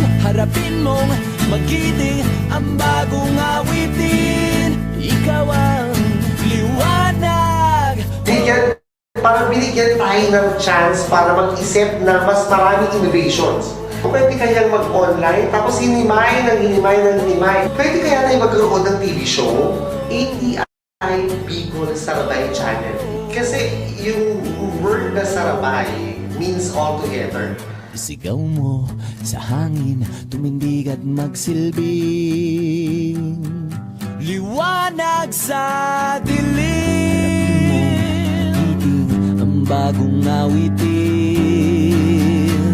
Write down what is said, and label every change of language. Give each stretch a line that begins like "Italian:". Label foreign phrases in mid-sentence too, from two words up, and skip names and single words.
Filipino: Harapin mong magiting ang bagong awitin. Ikaw ang liwanag. Binigyan tayo ng chance para mag-isip na mas maraming innovations. Kung pwede kayang mag-online, tapos hinimay. Pwede kaya tayo magkaroon ng TV show, ATI Bicol Sarabay Channel. Kasi yung word na Sarabay
English: means all together.
Filipino: Isigaw mo sa hangin, tumindig at magsilbing liwanag sa dilim. Iting ang bagong awitin.